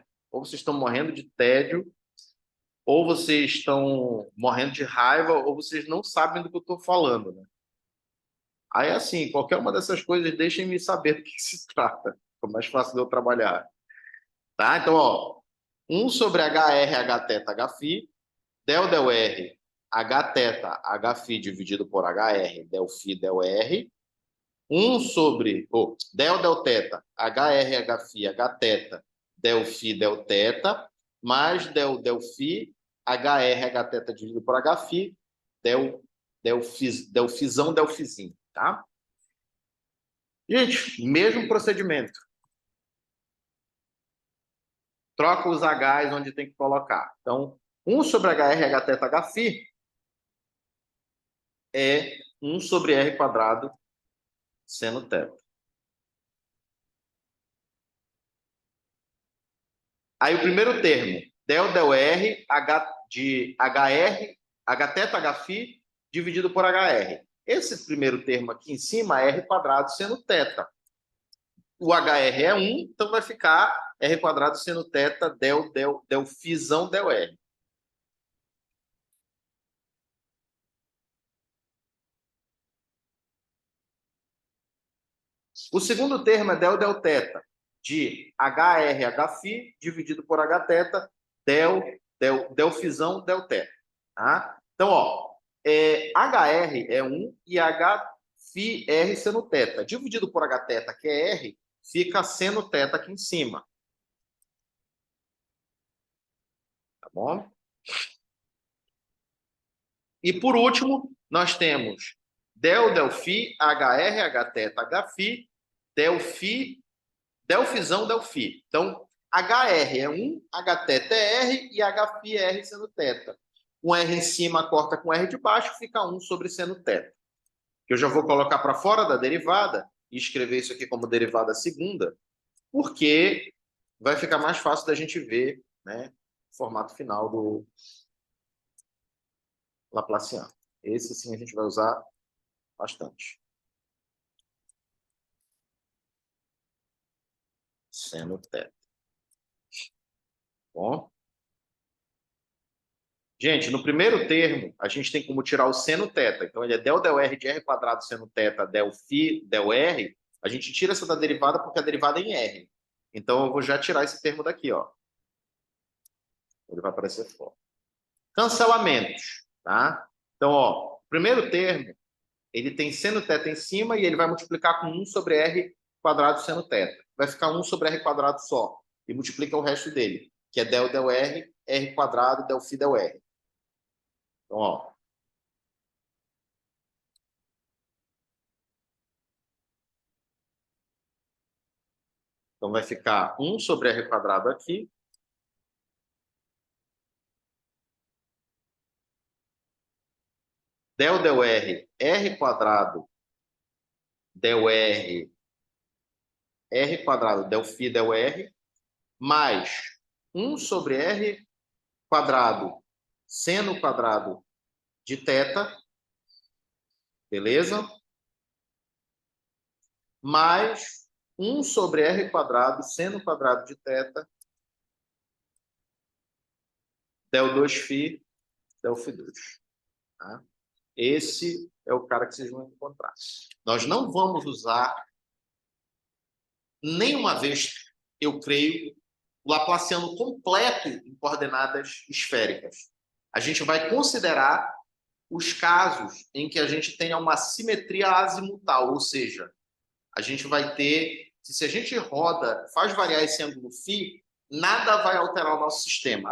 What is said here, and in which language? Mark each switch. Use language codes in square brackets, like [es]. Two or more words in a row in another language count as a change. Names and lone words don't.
[pt] Ou vocês estão morrendo de tédio, ou vocês estão morrendo de raiva, ou vocês não sabem do que eu estou falando, né? Aí, assim, qualquer uma dessas coisas, deixem-me saber do que se trata. Fica mais fácil de eu trabalhar. Tá? Então, ó, 1 sobre HR, H-teta, H-φ, del R, H-teta, H-φ dividido por HR, del-φ, del-R. 1 sobre, del teta, HR, H-φ, H-teta, del-φ, del-teta, mais del-φ, HR, H-teta dividido por H-φ, del-φzão, del-φzinho, tá? Gente, mesmo procedimento. Troca os H's onde tem que colocar. Então, 1 sobre HR, H-teta, H-φ é 1 sobre R quadrado seno teta. Aí o primeiro termo, del R, de HR, H-teta, H-φ dividido por HR. Esse primeiro termo aqui em cima é R quadrado seno teta. O HR é 1, então vai ficar R quadrado seno teta del φzão del R. O segundo termo é del teta, de HR, H-φ dividido por H-teta, del φzão del teta. Tá? Então, ó, HR é 1 e H-φ R seno teta. Dividido por H-teta, que é R, fica seno teta aqui em cima. Tá bom? E por último, nós temos del-φ, HR, H-teta, H-φ, del φzão, del φ. Então, HR é 1, H-teta é R e H-φ é R seno teta. Um R em cima corta com R de baixo, fica 1 sobre seno teta. Que eu já vou colocar para fora da derivada e escrever isso aqui como derivada segunda, porque vai ficar mais fácil da gente ver, né, o formato final do Laplaciano. Esse sim a gente vai usar bastante. Seno teta. Bom? Gente, no primeiro termo, a gente tem como tirar o seno teta. Então, ele é del R de R quadrado seno teta del φ del R. A gente tira essa da derivada porque a derivada é em R. Então, eu vou já tirar esse termo daqui, ó. Ele vai aparecer fora. Cancelamentos, tá? Então, ó, primeiro termo, ele tem seno teta em cima e ele vai multiplicar com 1 sobre R quadrado seno teta. Vai ficar 1 sobre R quadrado só. E multiplica o resto dele, que é del R, R quadrado, del φ del R. Então, ó. Então, vai ficar 1 sobre R quadrado aqui. Del R, R quadrado, del R, R quadrado, del φ del R, mais 1 sobre R quadrado, seno quadrado de teta, beleza? Mais 1 sobre R quadrado, seno quadrado de teta, del 2φ, del φ2. Tá? Esse é o cara que vocês vão encontrar. Nós não vamos usar nenhuma vez, eu creio, o Laplaciano completo em coordenadas esféricas. A gente vai considerar os casos em que a gente tenha uma simetria azimutal, ou seja, a gente vai ter, se a gente roda, faz variar esse ângulo φ, nada vai alterar o nosso sistema.